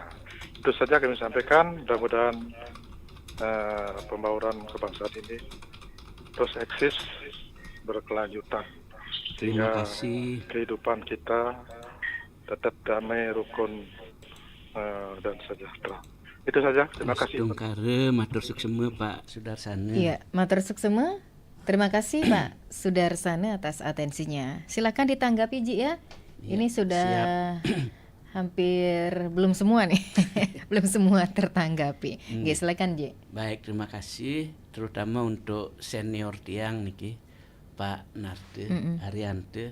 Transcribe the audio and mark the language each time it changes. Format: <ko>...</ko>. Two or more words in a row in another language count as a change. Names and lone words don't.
<id>Itu saja kami sampaikan. Mudah-mudahan pembauran kebangsaan ini terus eksis, berkelanjutan. Terima Sehingga kasih. kehidupan kita tetap damai, rukun, dan sejahtera. Itu saja. Terima kasih.</id> <ban>Astungkare, matur suksema Pak Sudarsana. Iya, matur suksema.</ban> <id>Terima kasih Pak Sudarsana atas atensinya. Silakan ditanggapi Ji ya. Ini sudah hampir belum semua nih. Belum semua tertanggapi. Oke, silakan Ji. Baik, terima kasih terutama untuk senior</id> <ban>tiang niki</ban> <id>Pak Narte Ariante.</id>